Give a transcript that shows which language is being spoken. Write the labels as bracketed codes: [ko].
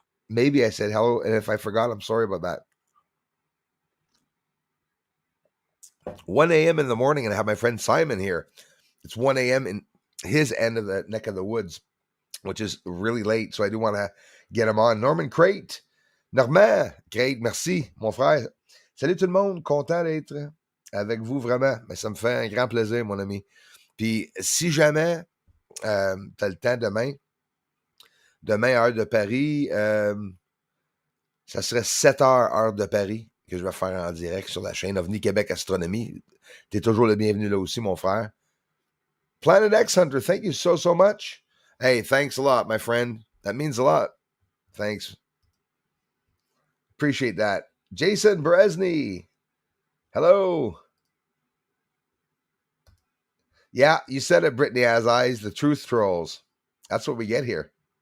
[en] Maybe I said hello, and if I forgot, I'm sorry about that. 1 a.m. in the morning, and I have my friend Simon here. It's 1 a.m. in his end of the neck of the woods, which is really late, so I do want to get him on. Norman Crate. [fr] Normand, great, merci, mon frère. Salut tout le monde, content d'être avec vous vraiment. Mais ça me fait un grand plaisir, mon ami. Puis si jamais tu as le temps demain, heure de Paris, ça serait 7 heures, heure de Paris, que je vais faire en direct sur la chaîne OVNI Québec Astronomie. Tu es toujours le bienvenu là aussi, mon frère. [en] Planet X Hunter, thank you so much. Hey, thanks a lot, my friend. That means a lot. Thanks. Appreciate that. Jason Bresney. Hello. Yeah, you said it, Brittany Has Eyes, the truth trolls. That's what we get here.